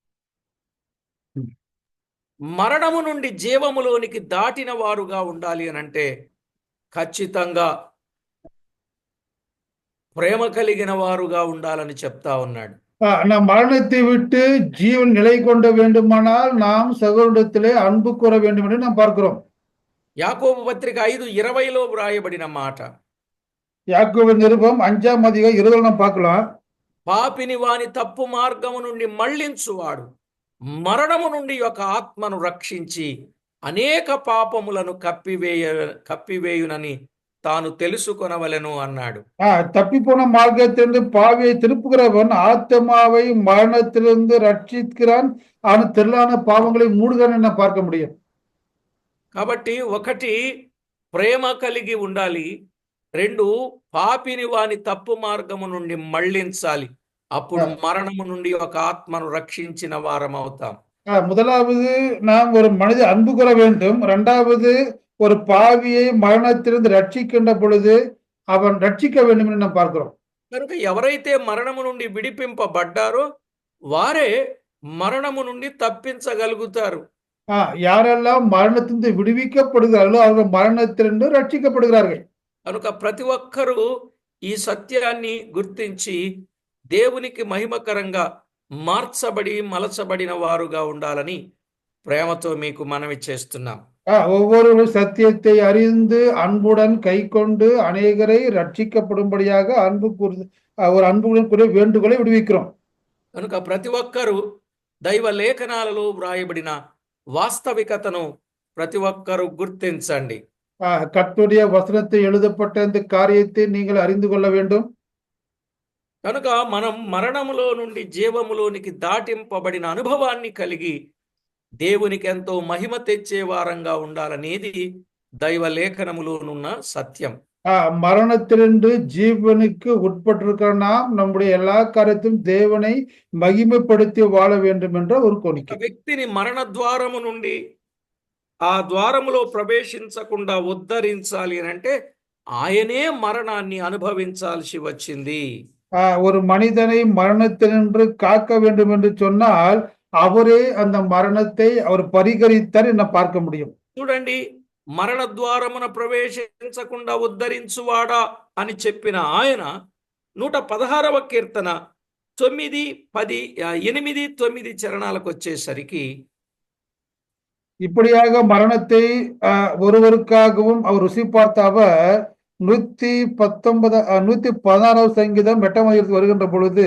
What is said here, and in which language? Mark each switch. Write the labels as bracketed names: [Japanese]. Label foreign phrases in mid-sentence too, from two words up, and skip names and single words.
[Telugu] మరణము నుండి జీవములోనికి దాటిన వారుగా ఉండాలి అని అంటే ఖచ్చితంగా ప్రేమ కలిగిన వారుగా ఉండాలని చెప్తా ఉన్నాడు. [Tamil] நாம் மரணத்தை விட்டு ஜீவன் நிலை கொண்ட வேண்டுமானால் நாம் சகோதரத்திலே அன்பு கூற வேண்டும் என்று நாம் பார்க்கிறோம். [Telugu] యాకోబు పత్రిక 5:20 వ్రాయబడిన మాట. [Tamil] யாக்கோபு நிருபம் 5ஆம் அதிகாரம் 20 நாம் பார்க்கலாம். [Telugu] పాపిని వాని తప్పు మార్గము నుండి మళ్ళించువాడు మరణము నుండి ఒక ఆత్మను రక్షించి అనేక పాపములను కప్పివేయునని తాను తెలుసుకొనవలెను అన్నాడు. [Tamil] தப்பிப்போன மார்க்கத்திலிருந்து பாவியை திருப்புகிறவன் ஆத்மாவை மரணத்திலிருந்து ரட்சிக்கிறான். அவன் திரளான பாவங்களை மூடுகிறான் என பார்க்க முடியும். [Telugu] కాబట్టి ఒకటి ప్రేమ కలిగి ఉండాలి, రెండు పాపిని వాని తప్పు మార్గము నుండి మళ్ళించాలి. అప్పుడు మరణము నుండి ఒక ఆత్మను రక్షించిన వారం అవుతాం. [Tamil] முதலாவது நாம் ஒரு மனித அன்பு கூற வேண்டும். இரண்டாவது ஒரு பாவியை மரணத்திலிருந்து ரட்சிக்கின்ற பொழுது அவன் ரட்சிக்க வேண்டும் என்று நாம் பார்க்கிறோம். [Telugu] కనుక ఎవరైతే మరణము నుండి విడిపింపబడ్డారో వారే మరణము నుండి తప్పించగలుగుతారు. [Tamil] யாரெல்லாம் மரணத்திலிருந்து விடுவிக்கப்படுகிறார்களோ அவர்கள் மரணத்திலிருந்து ரட்சிக்கப்படுகிறார்கள். [Telugu] కనుక ప్రతి ఒక్కరూ ఈ సత్యాన్ని గుర్తించి దేవునికి మహిమకరంగా మార్చబడి మలచబడిన వారుగా ఉండాలని ప్రేమతో మీకు మనవి చేస్తున్నాం. [Tamil] ஒவ்வொருவரும் சத்தியத்தை அறிந்து அன்புடன் கைக்கொண்டு அநேகரை ரட்சிக்கப்படும்படியாக ஒரு அன்புடன் கூடிய வேண்டுகோளை விடுவிக்கிறோம். [Telugu] కనుక ప్రతి ఒక్కరూ దైవ లేఖనాలలో వ్రాయబడిన వాస్తవికతను ప్రతి ఒక్కరూ గుర్తించండి. [Tamil] கர்த்தருடைய வசனத்தை எழுதப்பட்ட இந்த காரியத்தை நீங்கள் அறிந்து கொள்ள வேண்டும். [Telugu] కనుక మనం మరణములో నుండి జీవములోనికి దాటింపబడిన అనుభవాన్ని కలిగి దేవునికి ఎంతో మహిమ తెచ్చే వారంగా ఉండాలనేది దైవ లేఖనములోనున్న సత్యం. [Tamil] மரணத்திலிருந்து ஜீவனுக்கு உட்பட்டிருக்கிற நாம் நம்முடைய எல்லா காரியத்தையும் தேவனை மகிமைப்படுத்தி வாழ வேண்டும் என்ற ஒரு கோரிக்கை. [Telugu] వ్యక్తిని మరణ ద్వారము నుండి ఆ ద్వారములో ప్రవేశించకుండా ఉద్ధరించాలి అని అంటే ఆయనే మరణాన్ని అనుభవించాల్సి వచ్చింది. [Tamil] ஒரு மனிதனை மரணத்தினின்று காக்க வேண்டும் என்று சொன்னால் அவரே அந்த மரணத்தை அவர் பரிகரித்தார் என பார்க்க முடியும். [Telugu] చూడండి, మరణ ద్వారమున ప్రవేశించకుండా ఉద్ధరించువాడా అని చెప్పిన ఆయన 116వ కీర్తన 9, 10, 8, 9 చరణాలకు వచ్చేసరికి [Tamil] இப்படியாக மரணத்தை ஒருவருக்காகவும் அவர் ருசி பார்த்த அவர் [Telugu] 116వ సంగీతం 8వ [Tamil] வருகின்ற பொழுது